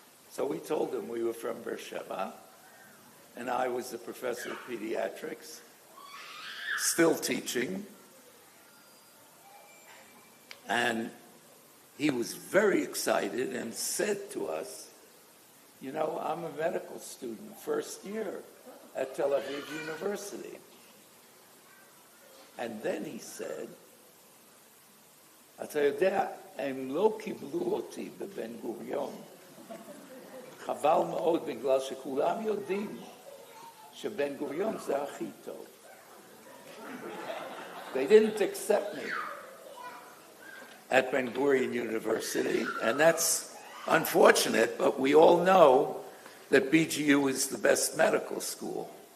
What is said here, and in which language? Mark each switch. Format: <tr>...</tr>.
<en>So we told him we were from Beersheba, and I was the professor of pediatrics, still teaching. And he was very excited and said to us, you know, I'm a medical student, first year at Tel Aviv University. And then he said,</en> <he>אתה יודע, הם לא קיבלו אותי בבן-גוריון. חבל מאוד בגלל שכולם יודעים שבן-גוריון זה הכי טוב.</he> <en>They didn't accept me at Ben-Gurion University, and that's unfortunate, but we all know that BGU is the best medical school.</en>